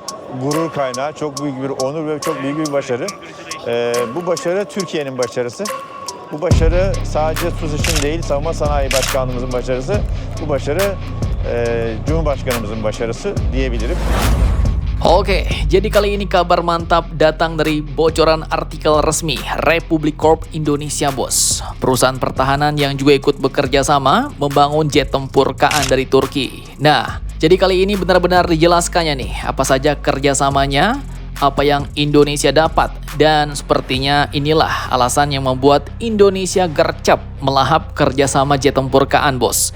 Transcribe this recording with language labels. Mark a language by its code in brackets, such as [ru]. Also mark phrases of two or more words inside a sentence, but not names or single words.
[tr] gurur kaynağı, çok büyük bir onur ve çok büyük bir başarı. Bu başarı Türkiye'nin başarısı. Bu başarı sadece TUS için değil, Savunma Sanayi Başkanlığımızın başarısı. Bu başarı Cumhurbaşkanımızın başarısı diyebilirim. [id] Oke, jadi kali ini kabar mantap datang dari bocoran artikel resmi Republic Corp Indonesia, bos. Perusahaan pertahanan yang juga ikut bekerja sama membangun jet tempur KA dari Turki. Nah, jadi kali ini benar-benar dijelaskannya nih, apa saja kerjasamanya, apa yang Indonesia dapat, dan sepertinya inilah alasan yang membuat Indonesia gercep melahap kerjasama jet tempur KA, bos.